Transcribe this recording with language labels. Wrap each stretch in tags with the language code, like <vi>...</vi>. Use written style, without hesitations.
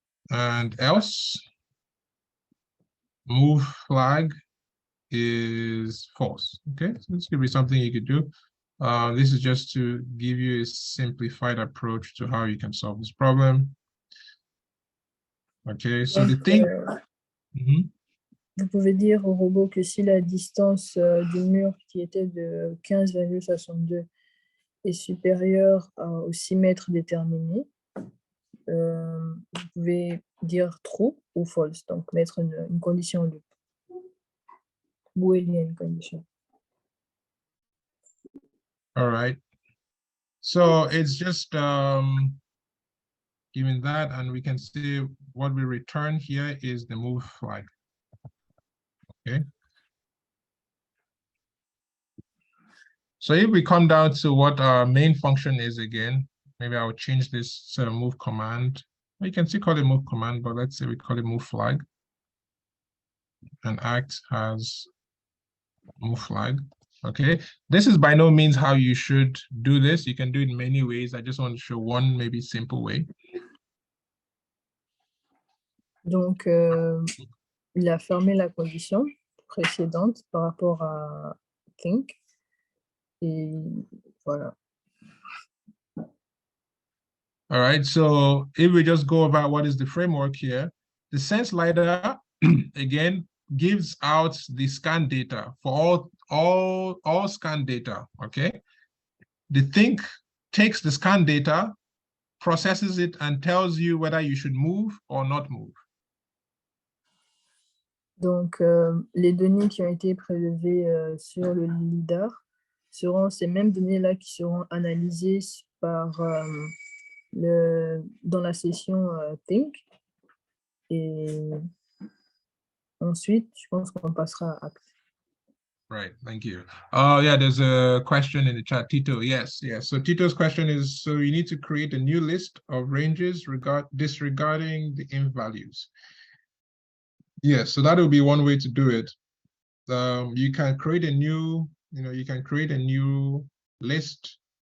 <en>And else, move flag is false, okay? So this could be something you could do. This is just to give you a simplified approach to how you can solve this problem. Okay, so</en> <fr>Donc,</fr> <en>the thing...</en> <fr>Vous pouvez dire au robot que si la distance du mur qui était de 15,62 est supérieure aux 6 mètres déterminés, vous pouvez dire true ou false, donc mettre une condition loop. Boolean une condition.</fr> <en>All right. So it's just given that, and we can see what we return here is the move flag. Okay. So if we come down to what our main function is again, maybe I'll change this to move command. You can still call it move command, but let's say we call it move flag. And act as move flag. Okay. This is by no means how you should do this. You can do it in many ways. I just want to show one maybe simple way.</en> <fr>Donc, il a fermé la condition précédente par rapport à think. Et voilà.</fr> <en>All right, so if we just go about what is the framework here, the sense lidar again gives out the scan data for all scan data. Okay, the think takes the scan data, processes it, and tells you whether you should move or not move.</en> <fr>Donc, les données qui ont été prélevées sur le lidar seront ces mêmes données-là qui seront analysées par dans la session think. Et ensuite, je pense qu'on passera à Act.</fr> <en>Right, thank you. Oh, yeah, there's a question in the chat, Tito. Yes. So Tito's question is, so you need to create a new list of ranges disregarding the inf values. Yes, so that will be one way to do it. You can create a new, you can create a new list</en>